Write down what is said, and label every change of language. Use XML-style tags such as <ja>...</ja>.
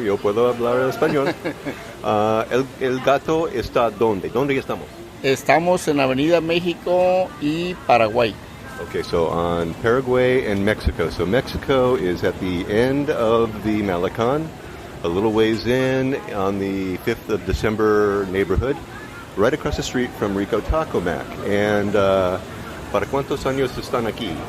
<es>Yo puedo hablar español. El Gato está ¿dónde? ¿Dónde estamos? Estamos en Avenida México y Paraguay.</es> <en>Okay, so on Paraguay and Mexico. So Mexico is at the end of the Malecon, a little ways in on the 5th of December neighborhood, right across the street from Rico Taco Mac. And</en> <es>¿para cuántos años están aquí?</es>